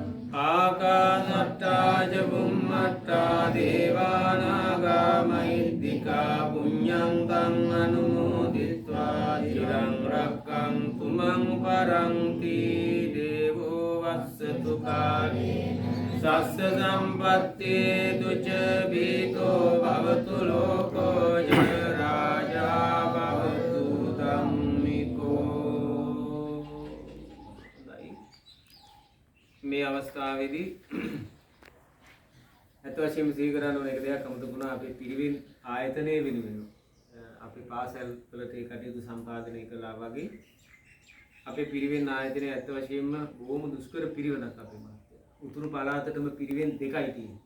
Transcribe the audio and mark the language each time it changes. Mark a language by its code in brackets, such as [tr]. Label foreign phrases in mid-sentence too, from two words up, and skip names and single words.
[pi] ආකාසට්ටා ච බුම්මට්ටා දේවා නාග මහිද්దికා පුඤ්ඤං තං අනුමෝදිත්වා චිරං රක්ඛන්තු මං පරන්ති. දේවෝ වස්සතු කාලේන සස්ස සම්පත්තේ දුච බීතෝ භවතු ලෝකෝ ජය රාජා භවතු ධම්මිකෝ. [si] මේ අවස්ථාවේදී ඇත්ත වශයෙන්ම සිහි කරන්න ඕන එක දෙයක් අමතකුණා. අපේ පිරිවෙන් ආයතනයේ වෙනුවෙන් අපේ පාසල් වලට කටයුතු සම්පාදනය කළා වගේ අපේ පිරිවෙන් ආයතනයේ ඇත්ත වශයෙන්ම බොහොම දුෂ්කර පිරිවෙනක් අපේ උතුරු පළාතටම පිරිවෙන් දෙකයි තියෙන්නේ.